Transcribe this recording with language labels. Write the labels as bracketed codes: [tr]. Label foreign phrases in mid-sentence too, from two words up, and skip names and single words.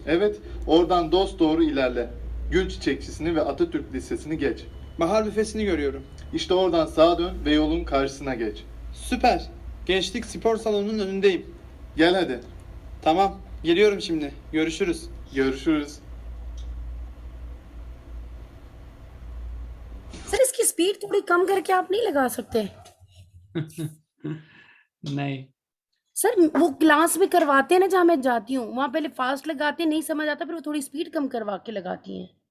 [tr] Evet, oradan dosdoğru ilerle. Gül Çiçekçisi'ni ve Atatürk Lisesi'ni geç. Bahar büfesini görüyorum. İşte oradan sağa dön ve yolun karşısına geç. Süper. Gençlik spor salonunun önündeyim. Gel hadi. Tamam, geliyorum şimdi. Görüşürüz. Görüşürüz. [ur] سر اس کی سپیڈ تھوڑی کم کر کے آپ نہیں لگا سکتے? نہیں سر، وہ کلاس میں کرواتے ہیں نا جہاں میں جاتی ہوں، وہاں پہلے فاسٹ لگاتے ہیں، نہیں سمجھ آتا، پھر وہ تھوڑی سپیڈ کم کروا کے لگاتی ہیں.